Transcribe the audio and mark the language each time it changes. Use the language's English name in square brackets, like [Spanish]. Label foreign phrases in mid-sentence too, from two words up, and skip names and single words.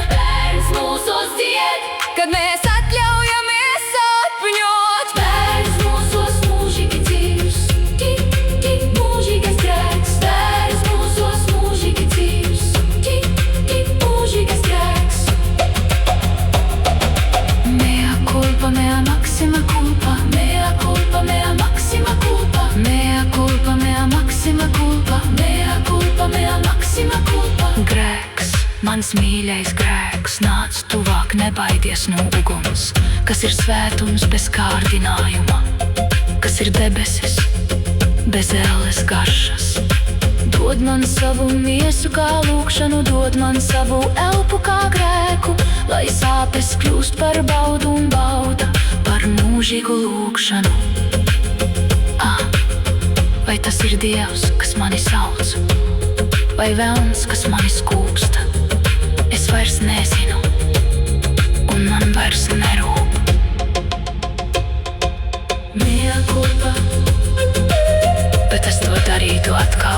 [Latvian] Bērns mūsos dzied, kad mēs atļaujamies sapņot. Bērns mūsos mūžīgi dzīvs, mūžīgais grēks. Bērns mūsos mūžīgi dzīvs, mūžīgais grēks. [Latin] Mea culpa, mea maxima culpa. Mea culpa, mea maxima culpa. Mea culpa, mea maxima culpa. Mea culpa, mea maxima culpa. [Latvian] Grēks, mans mīļais grēks, nāc tuvāk, nebaidies no uguns, kas ir svētums bez kārdinājuma, kas ir debesis bez ēles garšas. Dod man savu miesu kā lūgšanu, dod man savu elpu kā grēku, lai sāpes kļūst par baudu un bauda par mūžīgu lūgšanu. Vai tas ir Dievs, kas mani sauc, vai velns, kas mani skūpsta? Es vairs nezinu, un man vairs nerūp. [Latin] Mea culpa, [Latvian] kas to darītu atkal.